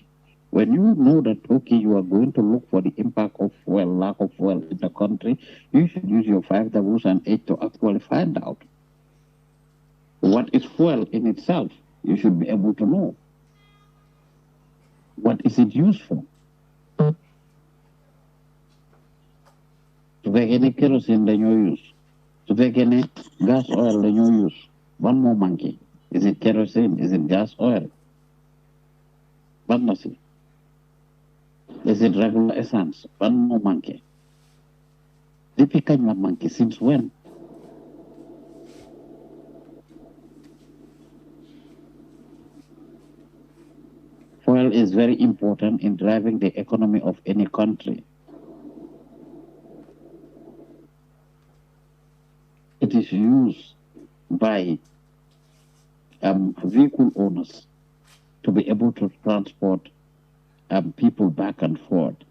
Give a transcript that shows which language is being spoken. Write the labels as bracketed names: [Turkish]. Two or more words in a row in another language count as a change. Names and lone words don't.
[English] When you know that, okay, you are going to look for the impact of fuel, lack of fuel in the country, you should use your 5 Ws and H to actually find out what is fuel in itself. You should be able to know. What is it used for? [Wolof] Su fekkee ne kerosene dañoo use, su fekkee ne gas oil dañoo use, [English] one more monkey. Is it kerosene? Is it gas oil? [Wolof] Ban na si. [English] Is it regular essence? One more monkey. [Wolof] Depuis kañ la monkey? [English] Since when? Fuel is very important in driving the economy of any country. It is used by vehicle owners to be able to transport people back and forth.